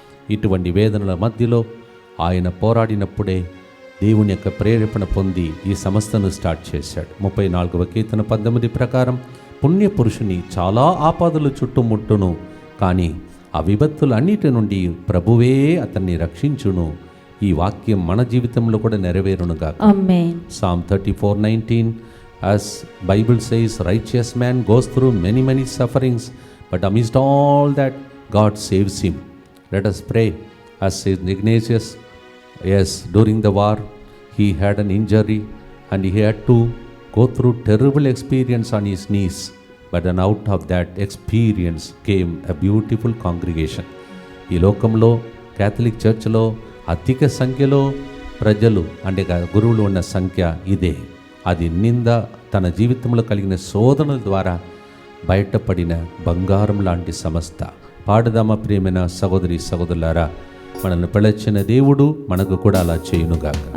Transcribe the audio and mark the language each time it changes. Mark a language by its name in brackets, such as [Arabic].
[Telugu] ఇటువంటి వేదనల మధ్యలో ఆయన పోరాడినప్పుడే దేవుని యొక్క ప్రేరేపణ పొంది ఈ సంస్థను స్టార్ట్ చేశాడు. 34వ కీర్తన 19 ప్రకారం పుణ్యపురుషుని చాలా ఆపదలు చుట్టుముట్టును, కానీ ఆ విపత్తులన్నిటి నుండి ప్రభువే అతన్ని రక్షించును. ఈ వాక్యం మన జీవితంలో కూడా నెరవేరునుగా. [English] Psalm 34:19 as Bible says, righteous man goes through many sufferings, but amidst all that God saves him. Let us pray as Saint Ignatius. Yes, during the war he had an injury and he had to go through terrible experience on his knees, but then out of that experience came a beautiful congregation. [Telugu] ఈ లోకంలో Catholic చర్చ్లో అధిక సంఖ్యలో ప్రజలు అంటే గురువులు ఉన్న సంఖ్య ఇదే. అది నింద తన జీవితంలో కలిగిన శోధనల ద్వారా బయటపడిన బంగారం లాంటి సంస్థ. పాడదామా ప్రియమైన సహోదరి సహోదరులారా, మనల్ని పిలిచిన దేవుడు మనకు కూడా అలా చేయునుగాక.